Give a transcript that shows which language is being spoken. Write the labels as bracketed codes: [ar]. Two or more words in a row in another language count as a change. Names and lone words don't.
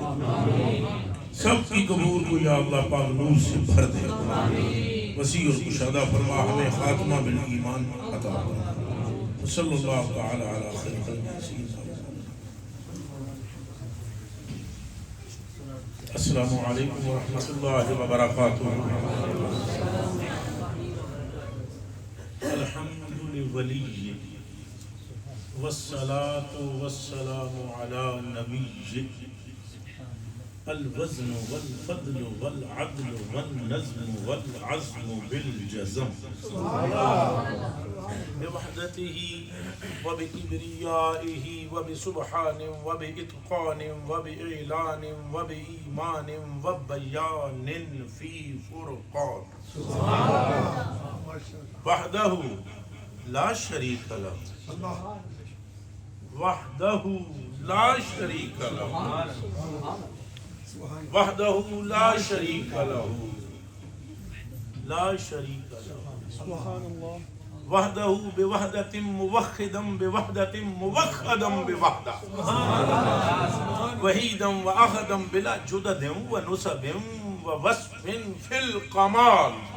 [ur] سب کی قبور کو یا اللہ پاک نور سے بھر دے، وسیع اور کشادہ فرما، ہمیں خاتمہ بالایمان عطا فرما۔ [ar] صلی اللہ تعالی علی خیر خلق سیدنا محمد۔ السلام علیکم ورحمۃ اللہ وبرکاتہ۔ الحمد لولی والصلاة والسلام علی نبی الوزن والفضل والعدل والنظم والعزم بالجزم بوحدته وبكبريائه وبسبحان وبإتقان وبإعلان وبإيمان وبيان في فرقان وحده لا شريك له وحده لا شريك له وحده لا شريك له لا شريك له سبحان الله وحده بوحدة موحدا بوحدة موحدا بوحدة وحيدا وأحدا بلا جدد ونسب ووصف في الكمال